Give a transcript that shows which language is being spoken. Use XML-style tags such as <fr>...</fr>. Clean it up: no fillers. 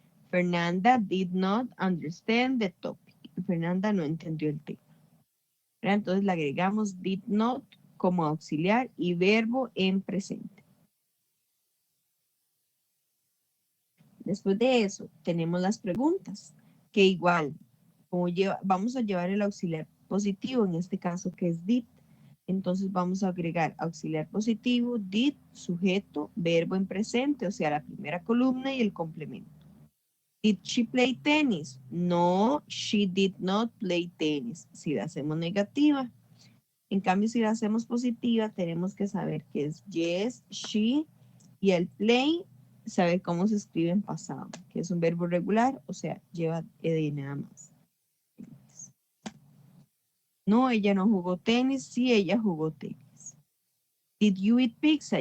<en>Fernanda did not understand the topic.</en> <es>Fernanda no entendió el tema. Entonces le agregamos did not como auxiliar y verbo en presente. Después de eso, tenemos las preguntas, que igual, vamos a llevar el auxiliar positivo, en este caso que es did. Entonces vamos a agregar auxiliar positivo, did, sujeto, verbo en presente, o sea, la primera columna y el complemento.</es> <en>Did she play tennis? No, she did not play tennis.</en> <es>Si la hacemos negativa. En cambio, si la hacemos positiva, tenemos que saber que es yes, she, y el play, saber cómo se escribe en pasado, que es un verbo regular, o sea, lleva ed nada más. No, ella no jugó tenis, sí, ella jugó tenis.</es> <en>Did you eat pizza?</en>